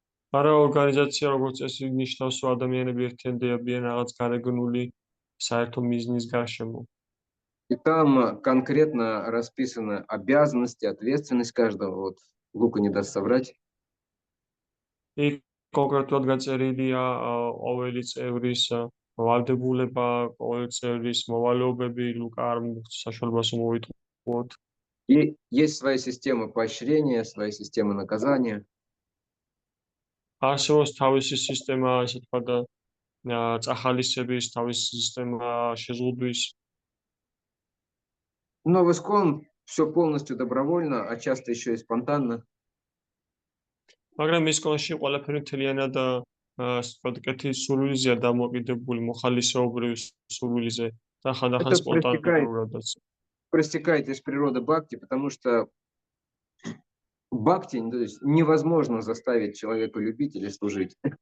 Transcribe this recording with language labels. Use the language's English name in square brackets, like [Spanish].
[Georgian] არა ორგანიზაცია როგორც წესი ნიშნავს, რომ ადამიანები ერთიანდებიან რაღაც გარეგნული საერთო მიზნის გარშემო. [Russian] И там конкретно расписаны обязанности, ответственность каждого. Вот Лука не даст соврать. [Georgian] იქ კონკრეტულად გაწერილია ყოველი წევრის ვალდებულება, ყოველი წევრის მოვალეობები, ლუკა არ საშუალებას მოვიტყუოთ. [Russian] И есть своя система поощрения, своя система наказания. [Georgian] არსებობს თავისი სისტემა, ასე თქვა და წახალისების, თავისი სისტემა შეზღუდვის. [Russian] Но в ИСККОН все полностью добровольно, а часто еще и спонтанно. [Georgian] მაგრამ ისკონში ყველაფერი მთლიანად კეთის სურვილზეა დამოკიდებული, მოხალისეობრივ სურვილზე და ხანდახან სპონტანურადაც. [Russian] Проистекает из природы бхакти, потому что бхакти, то есть невозможно заставить человека любить или служить.